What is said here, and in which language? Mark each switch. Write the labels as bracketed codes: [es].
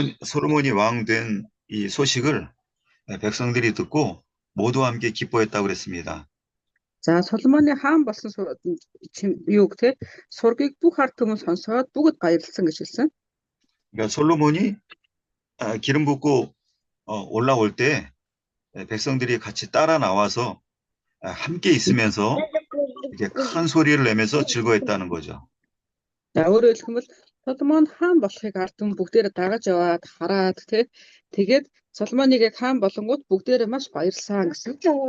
[ko] 솔로몬이 왕된 이 소식을 백성들이 듣고 모두 함께 기뻐했다고 그랬습니다. [mn] За Соломоны хаан болсон юуг те сургийг бүх ард түмэн сонсоод бүгд баярлсан гэж хэлсэн. [ko] 그러니까 솔로몬이 기름 붓고 올라올 때 백성들이 같이 따라 나와서 함께 있으면서 이렇게 큰 소리를 내면서 즐거워했다는 거죠. [mn] За өөрөөр хэлбэл Соломон хаан болохыг ард түмэн бүгдээрээ дагаж яваад хараад те тэгээд Соломоныг хаан болонгууд бүгдээрээ маш баярлсан гэсэн.